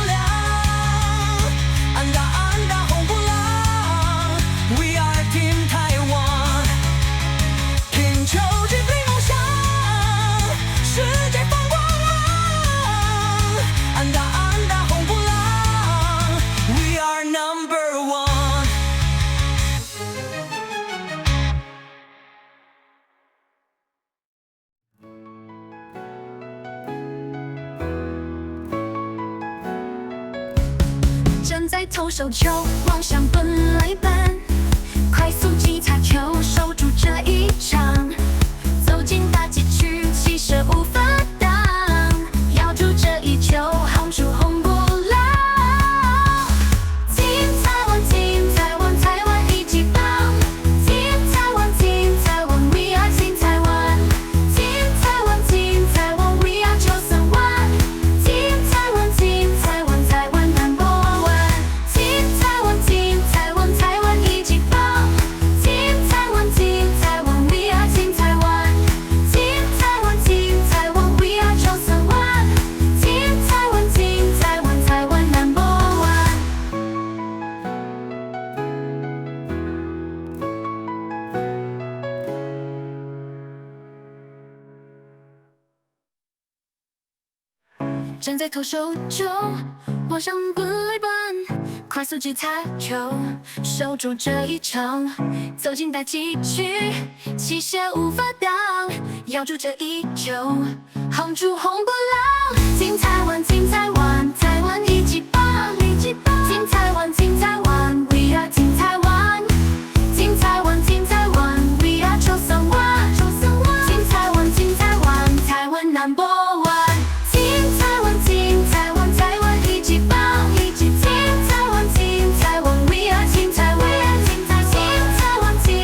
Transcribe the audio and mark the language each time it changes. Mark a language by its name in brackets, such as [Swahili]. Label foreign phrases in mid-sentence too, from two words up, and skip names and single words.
[Chinese] 亮，安打安打红不蓝 ， [English] We are Team [Chinese] 台湾，拼球追追梦想，世界放光芒，安打安打红不蓝 ， [English] We are number one。 [Chinese] 站在投手球，望向本垒板，快速击擦球，守住这一场。走进打击区，气势无法挡，咬住这一球，轰出红不蓝。Team 台湾，Team 台湾，台湾一级棒。Team 台湾，Team 台湾 ， [English] We are Team [Chinese] 台湾。Team 台湾，Team 台湾 ， [English] We are [Chinese] 931。Team 台湾，Team 台湾，台湾 [English] number one。 [Chinese] Team 台湾，Team 台湾，台湾一级棒。Team 台湾，Team 台湾 ， [English] We are Team [Chinese] 台湾。Team 台湾，Team 台湾 ， [English] We are [Chinese] 931。Team 台湾，Team 台湾，台湾 [English] number one。 [Chinese] 站在投手丘，望向本垒板，快速击擦球，守住这一场。走进打击区，气势无法挡，咬住这一球，轰出红不蓝。Team 台湾，Team 台湾，台湾一级棒，一级棒。Team 台湾，Team 台湾 ， [English] We are Team [Chinese] 台湾。Team 台湾，Team 台湾 ， [English] We are [Chinese] 931。Team 台湾，Team 台湾，台湾 [English] number one。 [Chinese] Team 台湾，Team 台湾，台湾一级棒，一级 Team 台湾，Team 台湾 ， [English] We are Team [Chinese] 台湾。Team 台湾